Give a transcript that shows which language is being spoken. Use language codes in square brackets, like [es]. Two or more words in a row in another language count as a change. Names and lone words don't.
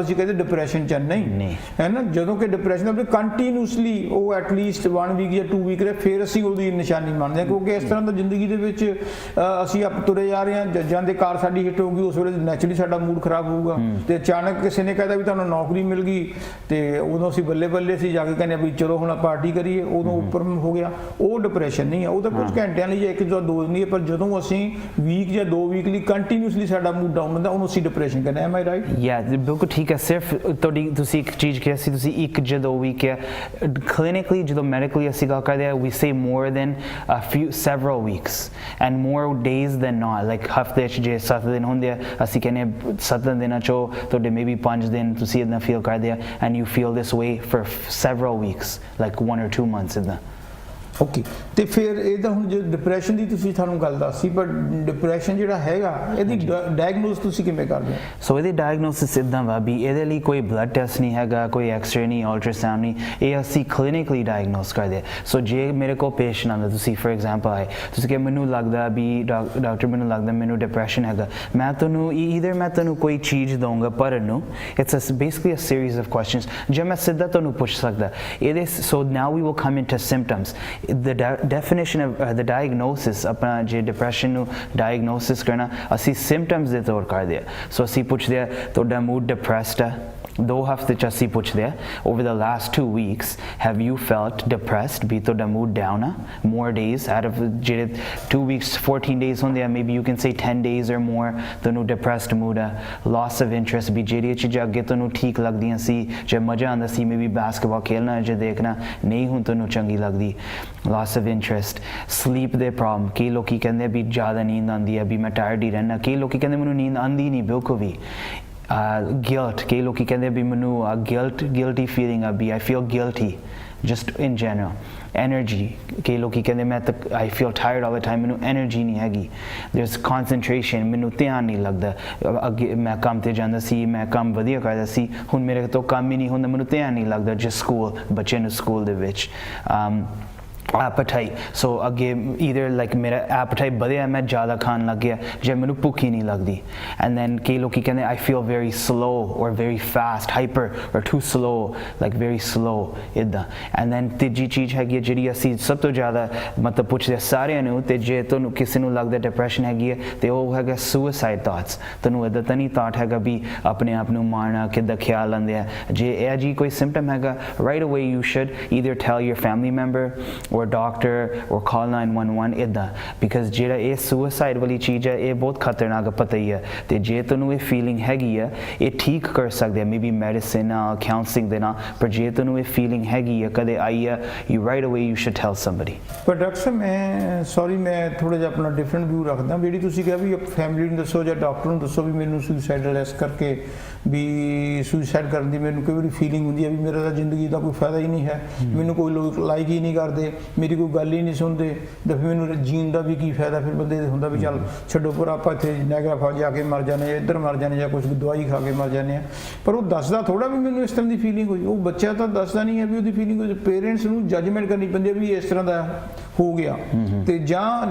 [pa] ਅਸੀਂ ਕਹਿੰਦੇ ਡਿਪਰੈਸ਼ਨ ਚ ਨਹੀਂ ਹੈ ਨਾ ਜਦੋਂ ਕਿ ਡਿਪਰੈਸ਼ਨ ਆਪਣੇ ਕੰਟੀਨਿਊਸਲੀ ਉਹ ਐਟਲੀਸਟ 1 ਵੀਕ ਜਾਂ 2 ਵੀਕ ਰਹੇ ਫਿਰ ਅਸੀਂ ਉਹਦੀ ਨਿਸ਼ਾਨੀ ਮੰਨਦੇ ਹਾਂ ਕਿਉਂਕਿ ਇਸ ਤਰ੍ਹਾਂ ਦਾ ਜ਼ਿੰਦਗੀ ਦੇ ਵਿੱਚ ਅਸੀਂ ਆਪ ਤੁਰੇ ਜਾ ਰਹੇ ਹਾਂ ਜਾਂਦੇ ਕਾਰ ਸਾਡੀ ਹਿੱਟ ਹੋਊਗੀ ਉਸ ਵੇਲੇ ਨੈਚੁਰਲੀ ਸਾਡਾ ਮੂਡ ਖਰਾਬ ਹੋਊਗਾ ਤੇ ਅਚਾਨਕ ਕਿਸੇ ਨੇ ਕਹਿਦਾ ਵੀ ਤੁਹਾਨੂੰ ਨੌਕਰੀ ਮਿਲ ਗਈ ਤੇ ਉਦੋਂ ਅਸੀਂ ਬੱਲੇ ਬੱਲੇ ਸੀ ਜਾ ਕੇ ਕਹਿੰਦੇ ਵੀ ਚਲੋ ਹੁਣ ਪਾਰਟੀ ਕਰੀਏ ਉਦੋਂ ਉੱਪਰ ਹੋ ਗਿਆ ਉਹ ਡਿਪਰੈਸ਼ਨ ਨਹੀਂ ਹੈ ਉਹ ਤਾਂ ਕੁਝ ਘੰਟਿਆਂ ਲਈ ਜਾਂ 1 ਜਾਂ 2 ਨਹੀਂ ਹੈ ਪਰ ਜਦੋਂ ਅਸੀਂ ਵੀਕ ਜਾਂ 2 ਵੀਕ ਲਈ ਕੰਟੀਨਿਊਸਲੀ ਸਾਡਾ [en] mood down [pa] ਹੁੰਦਾ ਉਹਨੂੰ ਅਸੀਂ ਡਿਪਰੈਸ਼ਨ ਕਹਿੰਦੇ [en] am I right [pa] ਯਾ ਬਿਲਕੁਲ ਠੀਕ ਹੈ ਸਿਰਫ ਤੁਹਾਡੀ ਤੁਸੀਂ ਇੱਕ ਚੀਜ਼ ਕਿਹਾ ਸੀ ਤੁਸੀਂ 1 ਜਾਂ 2 ਵੀਕ ਹੈ ਕਲੀਨਿਕਲੀ ਜਦੋਂ ਮੈਡੀਕਲੀ ਅਸੀਂ ਗੱਲ ਕਰਦੇ ਹਾਂ [en] we say more than several weeks and more days than not like [pa] ਹਫਤੇ 'ਚ ਜੇ 7 ਦਿਨ ਹੁੰਦੇ ਆ ਅਸੀਂ ਕਹਿੰਦੇ 7 ਦਿਨਾਂ 'ਚੋਂ ਤੁਹਾਡੇ maybe 5 ਦਿਨ ਤੁਸੀਂ ਇਦਾਂ ਫੀਲ ਕਰਦੇ ਆ [en] and you feel this way for several weeks like 1 or 2 months [pa] ਇਦਾਂ ਓਕੇ ਤੇ ਫਿਰ ਇਹਦਾ ਹੁਣ ਜੇ ਡਿਪਰੈਸ਼ਨ ਦੀ ਤੁਸੀਂ ਤੁਹਾਨੂੰ ਗੱਲ ਦੱਸੀ ਪਰ ਡਿਪਰੈਸ਼ਨ ਜਿਹੜਾ ਹੈਗਾ ਇਹਦੀ ਡਾਇਗਨੋਸ ਤੁਸੀਂ ਕਿਵੇਂ ਕਰਦੇ ਹੋ ਸੋ ਇਹਦੀ ਡਾਇਗਨੋਸਿਸ ਇਦਾਂ ਵਾ ਵੀ ਇਹਦੇ ਲਈ ਕੋਈ [en] blood test [pa] ਨਹੀਂ ਹੈਗਾ ਕੋਈ ਐਕਸ-ਰੇ ਨਹੀਂ ਅਲਟਰਾਸਾਊਂਡ ਨਹੀਂ ਇਹ ਅਸੀਂ ਕਲੀਨਿਕਲੀ ਡਾਇਗਨੋਸ ਕਰਦੇ ਸੋ ਜੇ ਮੇਰੇ ਕੋਲ ਪੇਸ਼ੈਂਟ ਆਉਂਦਾ ਤੁਸੀਂ [en] for example [pa] ਆਏ ਤੁਸੀਂ ਕਿ ਮੈਨੂੰ ਲੱਗਦਾ ਵੀ ਡਾਕਟਰ ਮੈਨੂੰ ਲੱਗਦਾ ਮੈਨੂੰ ਡਿਪਰੈਸ਼ਨ ਹੈਗਾ ਮੈਂ ਤੁਹਾਨੂੰ ਈਦਰ ਮੈਂ ਤੁਹਾਨੂੰ ਕੋਈ ਚੀਜ਼ ਦਊਂਗਾ ਪੜ੍ਹਨ ਨੂੰ [en] it's basically a series of questions [pa] ਜੇ ਮੈਂ ਸਿੱਧਾ ਤੁਹਾਨੂੰ ਪੁੱਛ ਸਕਦਾ ਇਹਦੇ [en] so now we will come into symptoms the definition of the diagnosis [pa] ਆਪਣਾ ਜੇ ਡਿਪਰੈਸ਼ਨ ਨੂੰ ਡਾਇਗਨੋਸਿਸ ਕਰਨਾ ਅਸੀਂ ਸਿੰਪਟਮਸ ਦੇ ਤੌਰ ਕਰਦੇ ਆ ਸੋ ਅਸੀਂ ਪੁੱਛਦੇ ਆ ਤੁਹਾਡਾ [en] mood depressed [pa] ਆ 2 ਹਫ਼ਤੇ 'ਚ ਅਸੀਂ ਪੁੱਛਦੇ ਆ [en] over the last 2 weeks have you felt depressed [pa] ਵੀ ਤੁਹਾਡਾ [en] mood down [pa] ਆ [en] more days out of [pa] ਜਿਹੜੇ [en] 2 weeks 14 days [pa] ਹੁੰਦੇ ਆ [en] maybe you can say 10 days or more [pa] ਤੁਹਾਨੂੰ [en] depressed mood [pa] ਆ [en] loss of interest [pa] ਵੀ ਜਿਹੜੀਆਂ ਚੀਜ਼ਾਂ ਅੱਗੇ ਤੁਹਾਨੂੰ ਠੀਕ ਲੱਗਦੀਆਂ ਸੀ ਜੇ ਮਜ਼ਾ ਆਉਂਦਾ ਸੀ [en] maybe basketball [pa] ਖੇਲਣਾ ਜੇ ਦੇਖਣਾ ਨਹੀਂ ਹੁਣ ਤੁਹਾਨੂੰ ਚੰਗੀ ਲੱਗਦੀ [en] loss of interest sleep [pa] ਦੇ problem ਕਈ ਲੋਕੀ ਕਹਿੰਦੇ ਵੀ ਜ਼ਿਆਦਾ ਨੀਂਦ ਆਉਂਦੀ ਆ ਵੀ ਮੈਂ ਟਾਇਰਡ ਹੀ ਰਹਿਣਾ ਕਈ ਲੋਕੀ ਕਹਿੰਦੇ ਮੈਨੂੰ ਨੀਂਦ ਆਉਂਦੀ ਨਹੀਂ ਬਿਲਕੁਲ ਵੀ guilt ਕਈ ਲੋਕੀ ਕਹਿੰਦੇ ਵੀ ਮੈਨੂੰ [en] guilty feeling [pa] ਆ ਵੀ [en] I feel guilty just in general energy [pa] ਕਈ ਲੋਕੀ ਕਹਿੰਦੇ ਮੈਂ ਤਾਂ [en] I feel tired all the time [pa] ਮੈਨੂੰ energy ਨਹੀਂ ਹੈਗੀ [en] there's concentration [pa] ਮੈਨੂੰ ਧਿਆਨ ਨਹੀਂ ਲੱਗਦਾ ਅੱਗੇ ਮੈਂ ਕੰਮ ਤੇ ਜਾਂਦਾ ਸੀ ਮੈਂ ਕੰਮ ਵਧੀਆ ਕਰਦਾ ਸੀ ਹੁਣ ਮੇਰੇ ਤੋਂ ਕੰਮ ਹੀ ਨਹੀਂ ਹੁੰਦਾ ਮੈਨੂੰ ਧਿਆਨ ਨਹੀਂ ਲੱਗਦਾ just ਸਕੂਲ ਬੱਚੇ ਨੂੰ ਸਕੂਲ ਦੇ ਵਿੱਚ [en] appetite so again either like [pa] ਮੇਰਾ appetite ਵਧਿਆ ਮੈਂ ਜ਼ਿਆਦਾ ਖਾਣ ਲੱਗ ਗਿਆ ਜੇ ਮੈਨੂੰ ਭੁੱਖ ਹੀ ਨਹੀਂ ਲੱਗਦੀ [en] and then [pa] ਕਈ ਲੋਕੀ ਕਹਿੰਦੇ [en] I feel very slow or very fast hyper or too slow like very [pa] slow ਇੱਦਾਂ [en] and then [pa] ਤੀਜੀ ਚੀਜ਼ ਹੈਗੀ ਜਿਹੜੀ ਅਸੀਂ ਸਭ ਤੋਂ ਜ਼ਿਆਦਾ ਮਤਲਬ ਪੁੱਛਦੇ ਸਾਰਿਆਂ ਨੂੰ ਤੇ ਜੇ ਤੁਹਾਨੂੰ ਕਿਸੇ ਨੂੰ ਲੱਗਦਾ ਡਿਪਰੈਸ਼ਨ ਹੈਗੀ ਹੈ ਤੇ ਉਹ ਹੈਗਾ [en] suicide thoughts [pa] ਤੁਹਾਨੂੰ ਇੱਦਾਂ ਤਾਂ ਨਹੀਂ thought ਹੈਗਾ ਵੀ ਆਪਣੇ ਆਪ ਨੂੰ ਮਾਰਨਾ ਕਿੱਦਾਂ ਖਿਆਲ ਆਉਂਦੇ ਆ ਜੇ ਇਹ ਜੀ ਕੋਈ symptom ਹੈਗਾ [en] right away you should either tell your family member or doctor or call 911 [pa] ਇੱਦਾਂ because ਜਿਹੜਾ ਇਹ suicide ਵਾਲੀ ਚੀਜ਼ ਹੈ ਇਹ ਬਹੁਤ ਖਤਰਨਾਕ ਪਤਾ ਹੀ ਹੈ ਤੇ ਜੇ ਤੁਹਾਨੂੰ ਇਹ ਫੀਲਿੰਗ ਹੈਗੀ ਹੈ ਇਹ ਠੀਕ ਕਰ ਸਕਦੇ ਆ [en] maybe medicine [pa] ਨਾਲ counseling ਦੇ ਨਾਲ ਪਰ ਜੇ ਤੁਹਾਨੂੰ ਇਹ ਫੀਲਿੰਗ ਹੈਗੀ ਹੈ ਕਦੇ ਆਈ ਹੈ [en] you right away you should tell somebody [pa] ਪਰ ਡਾਕਟਰ ਸਾਹਿਬ ਮੈਂ ਸੌਰੀ ਮੈਂ ਥੋੜਾ ਜਿਹਾ ਆਪਣਾ [en] different view [pa] ਰੱਖਦਾ ਜਿਹੜੀ ਤੁਸੀਂ ਕਿਹਾ ਵੀ ਫੈਮਿਲੀ ਨੂੰ ਦੱਸੋ ਜਾਂ ਡਾਕਟਰ ਨੂੰ ਦੱਸੋ ਵੀ ਮੈਨੂੰ ਸੁਸਾਈਡਲ ਇਸ ਕਰਕੇ ਵੀ ਸੁਸਾਈਡ ਕਰਨ ਦੀ ਮੈਨੂੰ ਕਈ ਵਾਰੀ ਫੀਲਿੰਗ ਹੁੰਦੀ ਹੈ ਵੀ ਮੇਰਾ ਤਾਂ ਜ਼ਿੰਦਗੀ ਦਾ ਕੋਈ ਫਾਇਦਾ ਹੀ ਨਹੀਂ ਹੈ ਮੈਨੂੰ ਕੋਈ ਲੋਕ ਲਾਈਕ ਹੀ ਨਹੀਂ ਕਰਦੇ ਮੇਰੀ ਕੋਈ ਗੱਲ ਹੀ ਨਹੀਂ ਸੁਣਦੇ ਤਾਂ ਫਿਰ ਮੈਨੂੰ ਜੀਣ ਦਾ ਵੀ ਕੀ ਫਾਇਦਾ ਫਿਰ ਬੰਦੇ ਹੁੰਦਾ ਵੀ ਚੱਲ ਛੱਡੋ ਪਰ ਆਪਾਂ ਇੱਥੇ ਨੈਗੇਟਿਵ ਜਾ ਕੇ ਮਰ ਜਾਂਦੇ ਇੱਧਰ ਮਰ ਜਾਂਦੇ ਜਾਂ ਕੁਝ ਦਵਾਈ ਖਾ ਕੇ ਮਰ ਜਾਂਦੇ ਆ ਪਰ ਉਹ ਦੱਸਦਾ ਥੋੜਾ ਵੀ ਮੈਨੂੰ ਇਸ ਤਰ੍ਹਾਂ ਦੀ ਫੀਲਿੰਗ ਹੋਈ ਉਹ ਬੱਚਾ ਤਾਂ ਦੱਸਦਾ ਨਹੀਂ ਹੈ ਵੀ ਉਹਦੀ ਫੀਲਿੰਗ ਹੋਈ ਪੇਰੈਂਟਸ ਨੂੰ ਜੱਜਮੈਂਟ ਕਰਨੀ ਪੈਂਦੀ ਹੈ ਵੀ ਇਸ ਤਰ੍ਹਾਂ ਦਾ ਹੋ ਗਿਆ ਤੇ ਜਾਂ